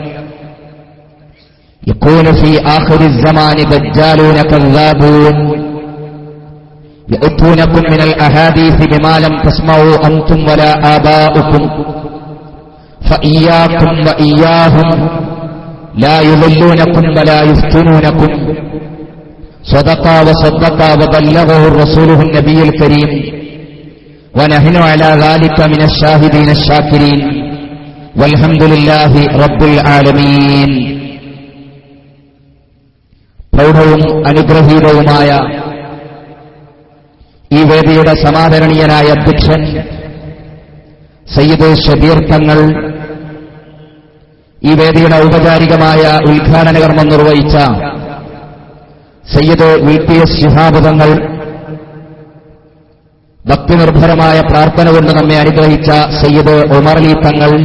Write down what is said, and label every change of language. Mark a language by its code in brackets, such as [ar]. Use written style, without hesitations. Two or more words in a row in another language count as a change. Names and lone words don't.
[ar] يقول في آخر الزمان دجالون كذابون يأتونكم من الأحاديث بما لم تسمعوا أنتم ولا آباؤكم فإياكم وإياهم لا يضلونكم ولا يفتنونكم. صدق وصدق وبلغه رسوله النبي الكريم ونحن على ذلك من الشاهدين الشاكرين والحمد لله رب العالمين. [ml] പ്രൗഢവും അനുഗ്രഹീതവുമായ ഈ വേദിയുടെ സമാദരണീയനായ അധ്യക്ഷൻ സയ്യിദ് ഷബീർ തങ്ങൾ, ഈ വേദിയുടെ ഔപചാരികമായ ഉദ്ഘാടന കർമ്മം നിർവഹിച്ച സയ്യിദ് VTS ശിഹാബ് തങ്ങൾ, ഭക്തിനിർഭരമായ പ്രാർത്ഥന കൊണ്ട് നമ്മെ അനുഗ്രഹിച്ച സയ്യിദ് ഉമർ അലി തങ്ങൾ,